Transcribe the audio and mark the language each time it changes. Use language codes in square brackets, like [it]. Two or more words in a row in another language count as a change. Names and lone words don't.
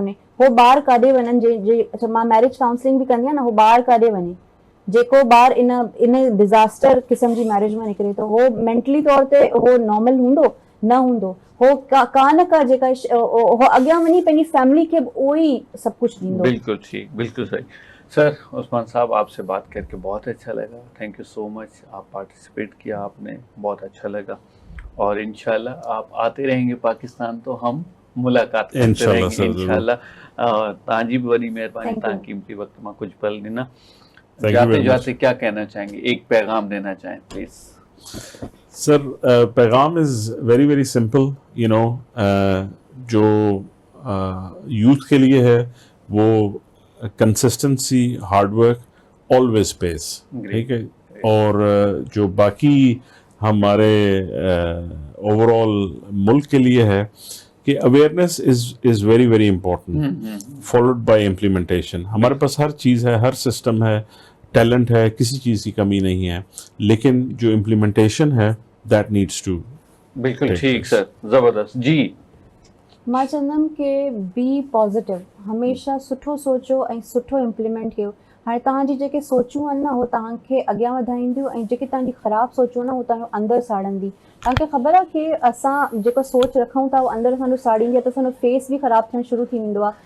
[sd] हो ॿार काॾे वञनि, अच्छा मां [en] marriage counselling [sd] बि कंदी आहियां न, हो ॿार काॾे वञे, जेको ॿार इन डिज़ास्टर क़िस्म जी मैरिज में निकिरे थो हो मेंटली तौर ते हो नॉर्मल हूंदो न हूंदो, हो का न का जेका हो अॻियां वञी पंहिंजी फैमिली खे उहो ई सभु कुझु ॾींदो। [ur] بالکل ٹھیک، بالکل صحیح۔ سر عثمان صاحب آپ سے بات کر کے بہت اچھا لگا, [en] thank you so much, [ur] آپ پارٹیسپیٹ کیا آپ نے، بہت اچھا لگا اور ان شاء اللہ آپ آتے رہیں گے پاکستان تو ہم ملاقات کرتے इंशाल्लाह रहेंगे سر، ضرور. इंशाल्लाह। [sd] तव्हांजी बि वॾी महिरबानी, [en] Thank you. [sd] तव्हां कीमती वक्त में कुछ पल ॾिना। [en] Thank you [ur] जाते [en] very [ur] جاتے کیا کہنا چاہیں گے، ایک پیغام دینا چاہیں پلیز. سر پیغام [en] is very very simple, you know, [ur] جو یوتھ کے لیے ہے وہ [en] consistency, hard work always pace, [ur] ٹھیک ہے. اور جو باقی ہمارے اوورآل ملک کے لیے ہے کہ [en] awareness is very very important, followed by implementation. [ur] ہمارے پاس ہر چیز ہے، ہر سسٹم ہے، ٹیلنٹ ہے، کسی چیز کی کمی نہیں ہے، لیکن جو امپلیمنٹیشن ہے [en] that needs to. [ur] بالکل ٹھیک سر, زبردست جی. [sd] मां चवंदमि कि [en] be positive, [sd] हमेशह सुठो सोचो ऐं सुठो इम्प्लीमेंट कयो। हाणे तव्हांजी जेके सोचूं आहिनि न हो तव्हांखे अॻियां वधाईंदियूं ऐं जेके तव्हांजी ख़राबु सोचूं न हो तव्हांजो अंदरि साड़ंदी। तव्हांखे ख़बर आहे कि असां जेको सोच रखूं था उहो अंदरि असांजो साड़ींदी आहे त असांजो फेस बि ख़राबु थियणु शुरू थी वेंदो आहे।